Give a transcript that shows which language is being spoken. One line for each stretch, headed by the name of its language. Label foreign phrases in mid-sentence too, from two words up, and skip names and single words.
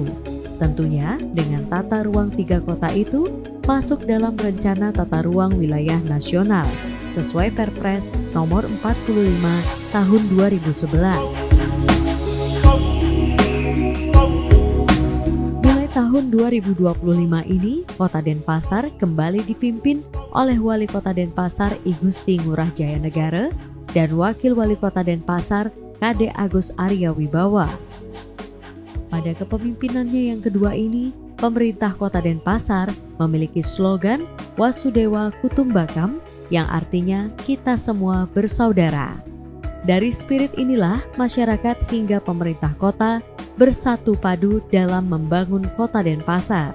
Indonesian: Tentunya dengan tata ruang 3 kota itu masuk dalam rencana tata ruang wilayah nasional sesuai Perpres nomor 45 tahun 2011. Mulai tahun 2025 ini, Kota Denpasar kembali dipimpin oleh Wali Kota Denpasar I Gusti Ngurah Jaya Negara dan Wakil Wali Kota Denpasar Kade Agus Arya Wibawa. Pada kepemimpinannya yang kedua ini, pemerintah Kota Denpasar memiliki slogan Wasudewa Kutumbakam yang artinya kita semua bersaudara. Dari spirit inilah masyarakat hingga pemerintah kota bersatu padu dalam membangun Kota Denpasar.